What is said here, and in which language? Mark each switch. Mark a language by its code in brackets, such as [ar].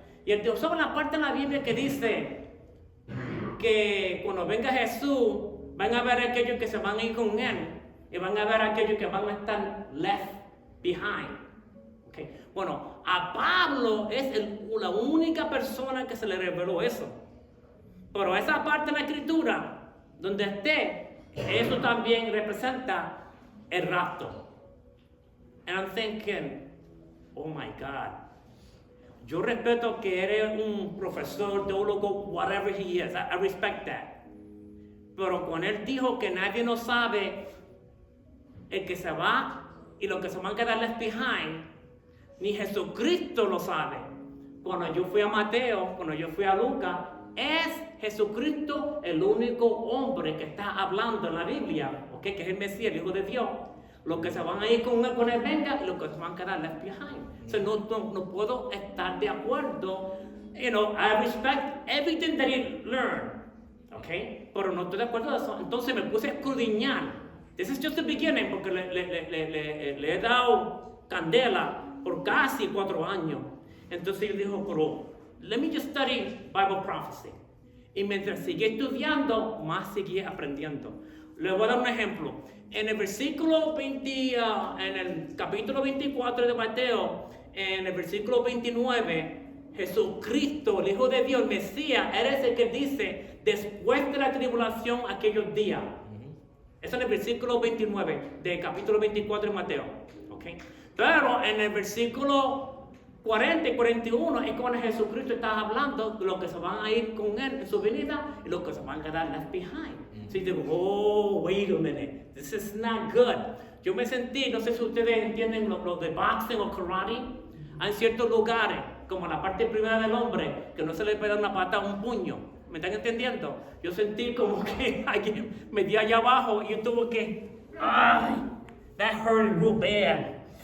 [es] Y él dijo, ¿saben la parte en la Biblia que dice que cuando venga Jesús van a ver aquellos que se van a ir con él y van a ver aquellos que van a estar left behind? Okay. Bueno, a Pablo es la única persona que se le reveló eso. Pero esa parte de la escritura, donde esté, eso también representa el rapto. [en] And I'm thinking, oh my God. [es] Yo respeto que eres un profesor, teólogo, [en] whatever he is. I respect that. [es] Pero cuando él dijo que nadie no sabe el que se va y los que se van a quedar left behind, ni Jesucristo lo sabe. Cuando yo fui a Mateo, cuando yo fui a Lucas, es Jesucristo el único hombre que está hablando en la Biblia, okay, que es el Mesías, el Hijo de Dios. Los que se van a ir con él venga y los que se van a quedar left behind. So no puedo estar de acuerdo. [en] You know, I respect everything that he learned. Okay? [es] Pero no estoy de acuerdo de eso. Entonces me puse a escudriñar. [en] This is just the beginning, [es] porque le he dado candela por casi 4 años. Entonces yo dijo, pero [en] let me just study Bible prophecy. [es] Y mientras seguí estudiando, más seguí aprendiendo. Le voy a dar un ejemplo. En el versículo 20, en el capítulo 24 de Mateo, en el versículo 29, Jesucristo, el Hijo de Dios, el Mesías, eres el que dice, después de la tribulación, aquellos días. Eso en el versículo 29 del capítulo 24 de Mateo. Okay. Pero en el versículo 40 y 41 es cuando Jesucristo está hablando de los que se van a ir con él en su venida y los que se van a quedar left behind. [en] So digo, oh, wait a minute, this is not good. [es] Yo me sentí, no sé si ustedes entienden lo de boxing o karate. Hay ciertos lugares, como la parte primera del hombre, que no se le puede dar una pata o un puño. ¿Me están entendiendo? Yo sentí como que alguien me dio allá abajo y yo tuve que, ay, [en] that hurt real bad.